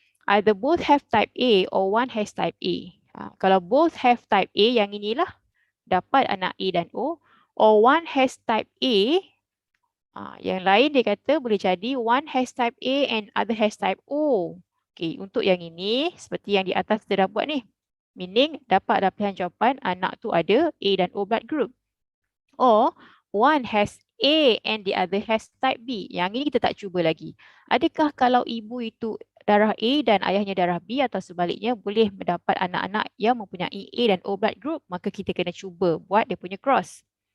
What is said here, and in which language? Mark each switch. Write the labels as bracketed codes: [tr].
[en] Either both have type A or one has type A. [ms] Kalau [en] both have type A, [ms] yang inilah dapat anak A dan O. [en] Or one has type A, [ms] yang lain dia kata boleh jadi [en] one has type A and other has type O. [ms] Okay, untuk yang ini, seperti yang di atas kita dah buat ni. Meaning dapat pilihan jawapan anak tu ada A dan O [en] blood group. Or one has A and the other has type B. [ms] Yang ini kita tak cuba lagi. Adakah kalau ibu itu darah A dan ayahnya darah B atau sebaliknya boleh mendapat anak-anak yang mempunyai A dan O [en] blood group? [ms] Maka kita kena cuba buat dia punya cross.